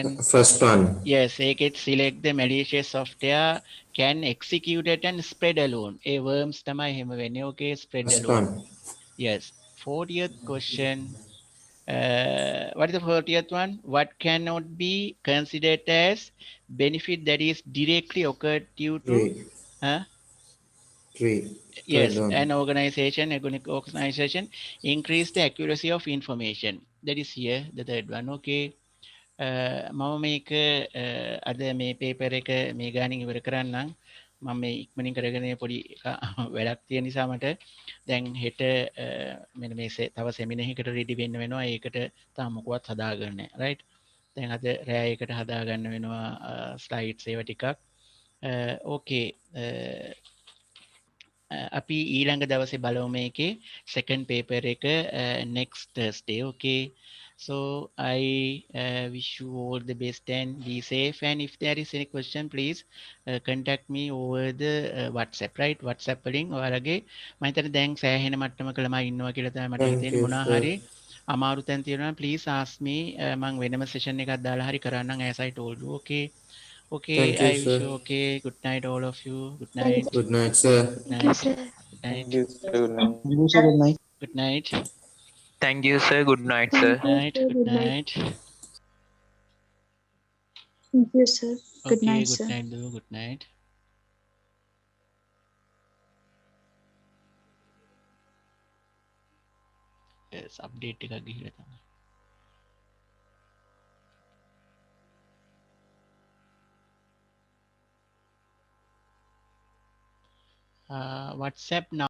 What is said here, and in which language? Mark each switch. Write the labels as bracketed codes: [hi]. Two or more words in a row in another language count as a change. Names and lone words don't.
[en] First one. Yes, ඒකෙත් select the malicious software can execute it and spread alone. [si] ඒ worms තමයි එහෙම වෙන්නේ. [en] Okay, spread First alone. one. Yes. 40th question. What is the 40th one? What cannot be considered as benefit that is directly occurred due to yes, an organization increase the accuracy of information. That is here, the third one. Okay. [si] මම මේක අද මේ පේපර් එක මේ ගානින් ඉවර කරන්නම්. මම මේ ඉක්මනින් කරගෙන පොඩි වැඩක් තියෙන නිසා මට දැන් හෙට මෙන්න මේ තව සෙමිනර් එකකට රෙඩි වෙන්න වෙනවා. ඒකට තාම මොකවත් හදාගන්න නැහැ. රයිට්. දැන් අද රෑ එකට හදාගන්න වෙනවා ස්ලයිඩ්ස් ඒවා ටිකක්. ඕකේ. අපි ඊළඟ දවසේ බලමු මේකේ [en] second paper [si] එක [en] next Thursday. Okay. So I wish you all the best and be safe, and if there is any question please contact me over the WhatsApp, right? [si] WhatsApp වලින් ඔයාලගේ මම හිතන්නේ දැන් සෑහෙන මට්ටමක ළමයි ඉන්නවා කියලා තමයි මට හිතෙන්නේ. මොනවා හරි අමාරු තැන් තියෙනවා [en] please ask me. [si] මම වෙනම session එකක් දාලා හරි කරන්නම් [en] as I told you. Okay. Okay, I wish you okay. Good night all of you. Good night. Good night, sir. Good night. Good night. Thank you, sir. Good night. Good night. Thank you, sir. Good night, sir. Good night. Good night. Thank you, sir. Good Okay, night, good sir. night, do. Good night. Yes, update [si] එකක් ගිහිල්ලා තමයි. [en] WhatsApp now.